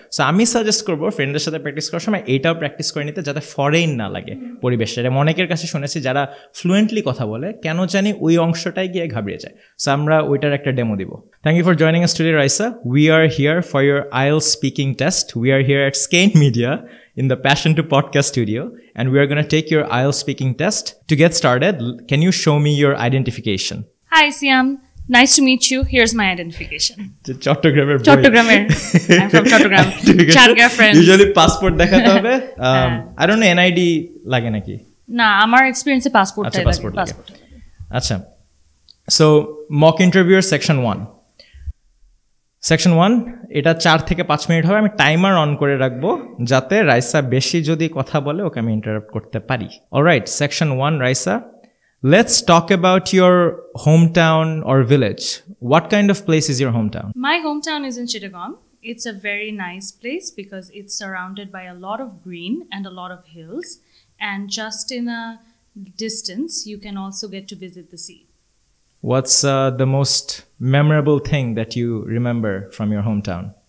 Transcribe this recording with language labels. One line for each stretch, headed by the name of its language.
Bangla: So আমি suggest করবো ফ্রেন্ডদের সাথে প্র্যাকটিস করার সময় এইটাও প্র্যাকটিস করে নিতে, যাতে ফরেন না লাগে পরিবেশটা। এবং অনেকের কাছে শুনেছি যারা ফ্লুয়েন্টলি কথা বলে কেন জানি ওই অংশটাই গিয়ে ঘাবড়িয়ে যায়। সো আমরা ওইটার একটা ডেমো দিব।
English: Thank you for joining us today, Raisa. We are here for your IELTS speaking test. We are here at Skein Media in the Passion to Podcast studio, and we are going to take your IELTS speaking test. To get started, can you show me your identification? Hi Siam, nice to meet you. Here's my identification.
Bangla: Chattogramer.
English: I'm from Chattogram. Chattogram friends.
Bangla: Usually passport দেখাতে হবে।
English: I don't know,
Bangla: NID লাগে নাকি? না, আমার এক্সপেরিয়েন্সে passport লাগে। আচ্ছা,
English: so mock interviewer section 1.
Bangla: Section 1, এটা 4 থেকে 5 মিনিট হবে। আমি টাইমার অন করে রাখবো যাতে রাইসা বেশি যদি কথা বলে ওকে আমি ইন্টারাপ্ট করতে পারি।
English: Alright, section 1, Raisa, let's talk about your home town or village. What kind of place is your home town? My hometown is in Chittagong. It's a very nice place because it's surrounded by a lot of green and a lot of hills, and just in a distance you can also get to visit the sea. What's the most memorable thing that you remember from your hometown?